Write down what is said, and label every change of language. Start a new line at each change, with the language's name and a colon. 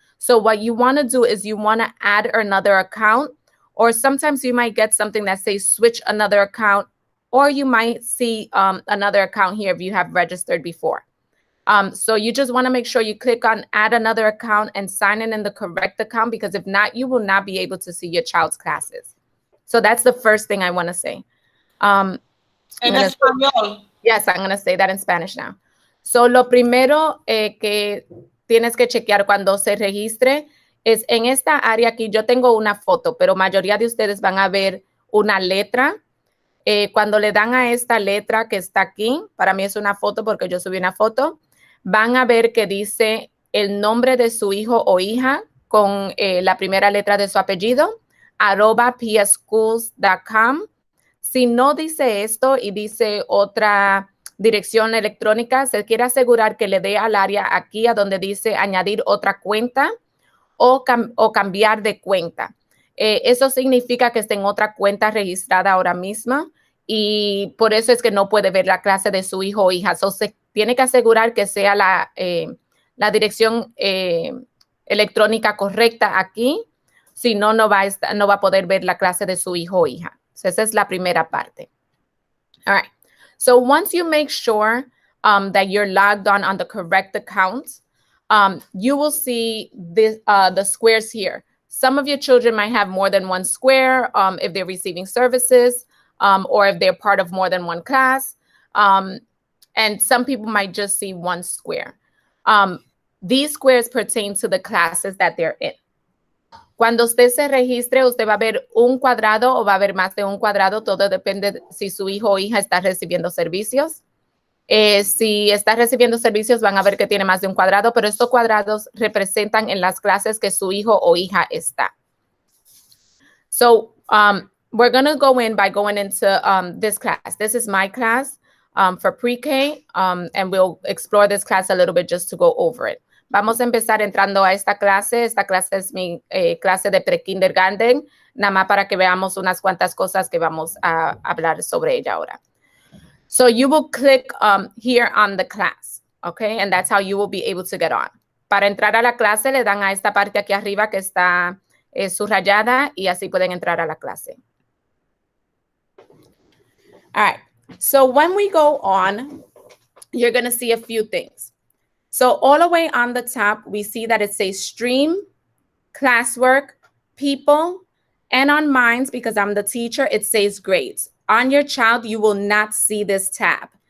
English: So what you want to do is you want to add another account, or sometimes you might get something that says switch another account, or you might see another account here if you have registered before. So you just want to make sure you click on add another account and sign in the correct account, because if not, you will not be able to see your child's classes. So that's the first thing I want to say.
Spanish: En español.
English: Yes, I'm going to say that in Spanish now.
Spanish: So lo primero que tienes que chequear cuando se registre es en esta área aquí. Yo tengo una foto, pero mayoría de ustedes van a ver una letra. Cuando le dan a esta letra que está aquí, para mí es una foto porque yo subí una foto, van a ver que dice el nombre de su hijo o hija con la primera letra de su apellido, @psschools.com. Si no dice esto y dice otra dirección electrónica, se quiere asegurar que le dé al área aquí a donde dice añadir otra cuenta o cambiar de cuenta. Eso significa que está en otra cuenta registrada ahora mismo y por eso es que no puede ver la clase de su hijo o hija. So, se tiene que asegurar que sea la dirección electrónica correcta aquí. Si no, no va a poder ver la clase de su hijo o hija. So, esa es la primera parte.
English: All right. So once you make sure that you're logged on the correct account, you will see this, the squares here. Some of your children might have more than one square if they're receiving services or if they're part of more than one class. And some people might just see one square. These squares pertain to the classes that they're in.
Spanish: Cuando usted se registre, usted va a ver un cuadrado o va a ver más de un cuadrado. Todo depende de si su hijo o hija está recibiendo servicios. Si está recibiendo servicios, van a ver que tiene más de un cuadrado, pero estos cuadrados representan en las clases que su hijo o hija está.
English: So, we're going to go in by going into this class. This is my class for pre-K, and we'll explore this class a little bit just to go over it.
Spanish: Vamos a empezar entrando a esta clase. Esta clase es mi clase de pre-kindergarten, nada más para que veamos unas cuantas cosas que vamos a hablar sobre ella ahora.
English: So you will click here on the class, okay? And that's how you will be able to get on.
Spanish: Para entrar a la clase, le dan a esta parte aquí arriba que está subrayada y así pueden entrar a la clase.
English: All right. So when we go on, you're going to see a few things. So all the way on the top, we see that it says stream, classwork, people, and on mine, because I'm the teacher, it says grades. On your child, you will not see this tab.